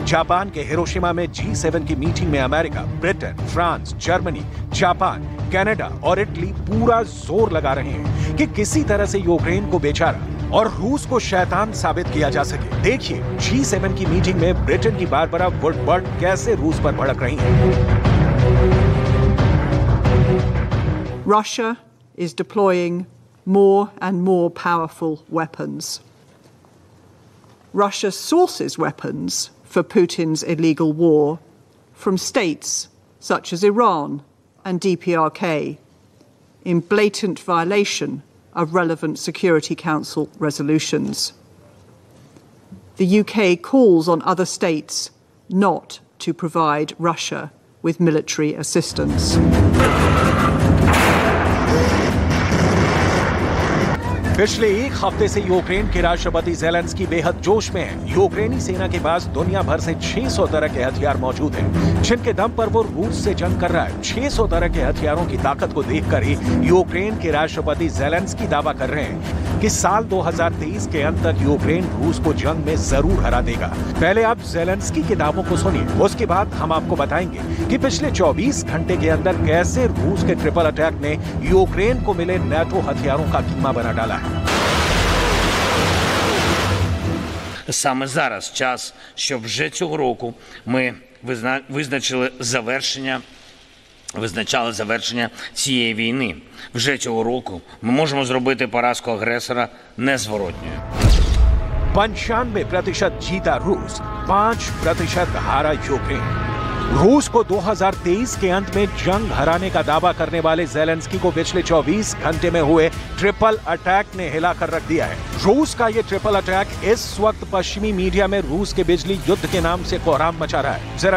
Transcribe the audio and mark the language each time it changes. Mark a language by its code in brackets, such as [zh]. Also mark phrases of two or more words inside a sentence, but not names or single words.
[hi] जापान के हिरोशिमा में G7 की मीटिंग में अमेरिका, ब्रिटेन, फ्रांस, जर्मनी, जापान, कनाडा और इटली पूरा जोर लगा रहे हैं कि किसी तरह से यूक्रेन को बेचारा और रूस को शैतान साबित किया जा सके। देखिए G7 की मीटिंग में ब्रिटेन की बारबरा वुडवर्ड कैसे रूस पर भड़क रही हैं। [en] Russia is deploying more and more powerful weapons. Russia sources weapons for Putin's illegal war from states such as Iran and DPRK in blatant violation of relevant Security Council resolutions. the UK calls on other states not to provide Russia with military assistance. [hi] पिछले एक हफ्ते से यूक्रेन के राष्ट्रपति ज़ेलेंस्की बेहद जोश में हैं। यूक्रेनी सेना के पास दुनिया भर से 600 तरह के हथियार मौजूद हैं, जिनके दम पर वो रूस से जंग कर रहा है। 600 तरह के हथियारों की ताकत को देखकर ही यूक्रेन के राष्ट्रपति ज़ेलेंस्की दावा कर रहे हैं कि साल 2023 के अंत तक यूक्रेन रूस को जंग में जरूर हरा देगा। पहले आप ज़ेलेंस्की के दावों को सुनिए, उसके बाद हम आपको बताएंगे कि पिछले 24 घंटे के अंदर कैसे रूस के [en] triple attack [hi] ने यूक्रेन को मिले NATO हथियारों का कीमा बना डाला है। [uk] Саме зараз час, щоб вже цього року ми визначали завершення цієї війни. Вже цього року ми можемо зробити поразку агресора незворотньою. [hi] 95% जीता रूस, 5% हारा यूक्रेन। रूस को 2023 के अंत में जंग हराने का दावा करने वाले ज़ेलेंस्की को पिछले 24 घंटे में हुए [en] triple attack [hi] ने हिलाकर रख दिया है। रूस का ये [en] triple attack [hi] इस वक्त पश्चिमी मीडिया में रूस के बिजली युद्ध के नाम से कोहराम मचा रहा है।